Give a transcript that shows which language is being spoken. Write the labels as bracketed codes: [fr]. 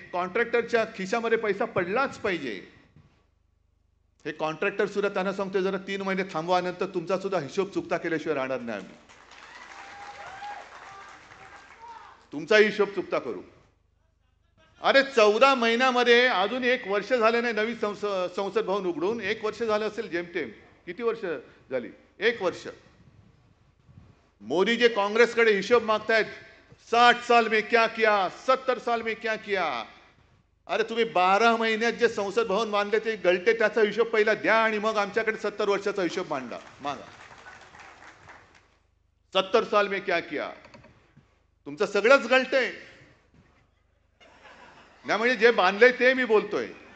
[mr] कॉन्ट्रॅक्टरच्या खिशामध्ये पैसा पडलाच पाहिजे. हे कॉन्ट्रॅक्टर सुद्धा त्यांना सांगतो, जरा 3 महिने थांबवा, नंतर तुमचा सुद्धा हिशोब चुकता केल्याशिवाय राहणार नाही आम्ही. तुमचा हिशोब चुकता करू. अरे 14 महिन्यामध्ये अजून 1 वर्ष झाले नाही नवीन संसद भवन उघडून. 1 वर्ष झालं असेल जेमतेम. किती वर्ष झाली? 1 वर्ष. मोदी जे काँग्रेसकडे हिशोब मागतायत, [hi] 60 साल में क्या किया, 70 साल में क्या किया. [mr] अरे तुम्ही 12 महिन्यात जे संसद भवन बांधले ते गळते, त्याचा हिशोब पहिला द्या आणि मग आमच्याकडे 70 वर्षाचा हिशोब मागा. [hi] 70 साल में क्या किया. [mr] तुमचं सगळंच गळतंय. नाही म्हणजे जे बांधलंय ते मी बोलतोय.